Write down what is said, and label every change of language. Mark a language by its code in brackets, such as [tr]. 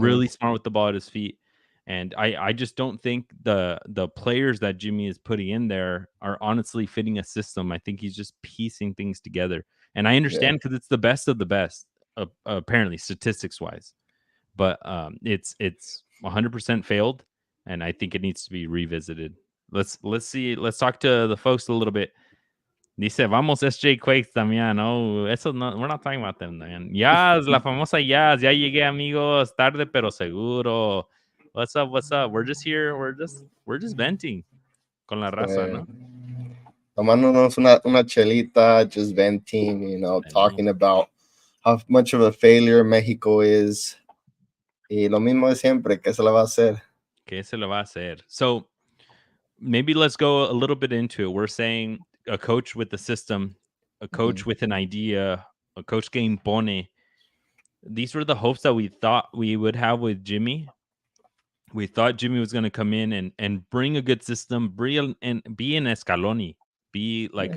[en] Really smart with the ball at his feet. And I just don't think the players that Jimmy is putting in there are honestly fitting a system. I think he's just piecing things together. And I Yeah. understand because it's the best of the best, apparently statistics wise. But it's 100% failed, and I think it needs to be revisited. Let's see. Let's talk to the folks a little bit. [es] Dice, vamos SJ Quakes también. No, eso no, [en] we're not talking about them, man. [es] Yas, la famosa Yas. Ya llegué, amigos. Tarde, pero seguro. [en] What's up? What's up? We're just here. We're just venting [es] con la raza, Uh, ¿no? Tomándonos una chelita, [en] just venting, [es] Venimos. [en] talking about how much of a failure Mexico is. [es] Y lo mismo de siempre, ¿qué se le va a hacer? ¿Qué se le va a hacer? [en] So maybe let's go a little bit into it. We're saying a coach with the system, a coach Mhm. with an idea, a coach [es] que impone. [en] These were the hopes that we thought we would have with Jimmy. We thought Jimmy was going to come in and bring a good system, bring and be an Escaloni, be like